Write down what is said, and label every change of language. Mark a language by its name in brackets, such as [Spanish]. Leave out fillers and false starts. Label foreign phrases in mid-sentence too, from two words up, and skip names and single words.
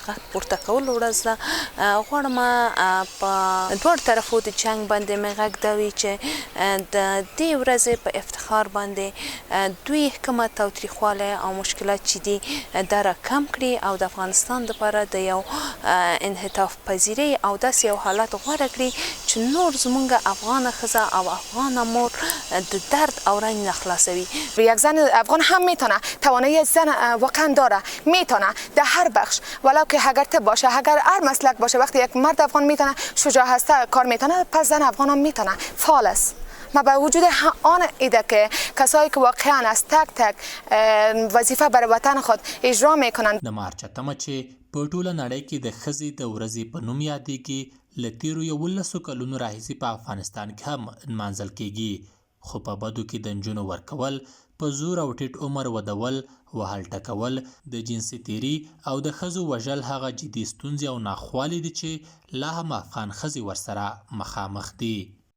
[Pashto] غږ پورته کولو ورځ ده، غواړم په دواړو طرفو د جنګ باندې مې غږ دا وي چې د دې ورځې په افتخار باندې دوی کومه تاوتریخوالی او مشکلات چې دي دا را کم کړي او د افغانستان لپاره د یو انعطاف پذیرۍ او داسې یو حالت غوره کړي چې نور زمونږ افغانه ښځه او افغانه مور د درد او رنج نخلاصوي. [Persian] یک زن افغان هم میتونه، توانایی زن واقعا داره، میتونه در هر بخش ولو که اگر طب باشه، اگر هر مسلک باشه، وقتی یک مرد افغان میتونه شجاع هسته کار میتونه، پس زن افغان هم میتونه. فعال است. ما با وجود آن ایده که کسایی که واقعا از تک تک وظیفه برای وطن خود اجرا میکنند. [Pashto] د مارچ 8 چې په ټوله نړۍ کې د ښځې د ورځې په نوم یادېږي، له تیرو 11 کلونو راهیسې په افغانستان کې هم نمانځل کیږي، خو په بدو کې د نجونو ورکول، په زور او ټیټ عمر ودول، وهل ټکول، د جنسي تیري او د ښځو وژل هغه جدي ستونزې او ناخوالې دي چې لا هم افغان ښځې ورسره مخامخ دي.